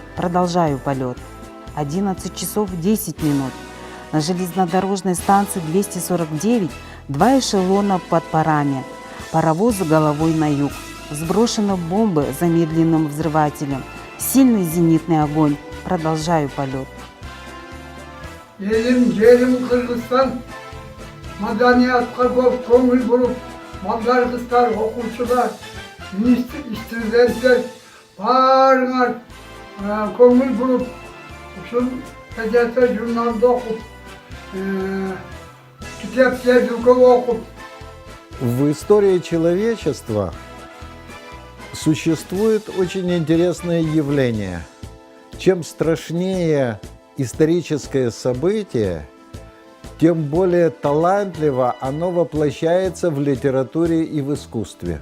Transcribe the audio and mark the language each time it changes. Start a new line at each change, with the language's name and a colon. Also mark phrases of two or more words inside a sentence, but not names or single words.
Russian: Продолжаю полет. 11 часов 10 минут. На железнодорожной станции 249 2 эшелона под парами. Паровозы головой на юг. Сброшены бомбы замедленным взрывателем. Сильный зенитный огонь. Продолжаю полет.
Kazakh: Елім жерім Қырғызстан, маданиятқа көп көңіл бұрып, балдар қыздар, оқушылар, студенттер барыңар көңіл бұрып, ұшыл газета журналды оқып, кітаптерді көп оқып.
Russian: В истории человечества существует очень интересное явление. Чем страшнее историческое событие, тем более талантливо оно воплощается в литературе и в искусстве.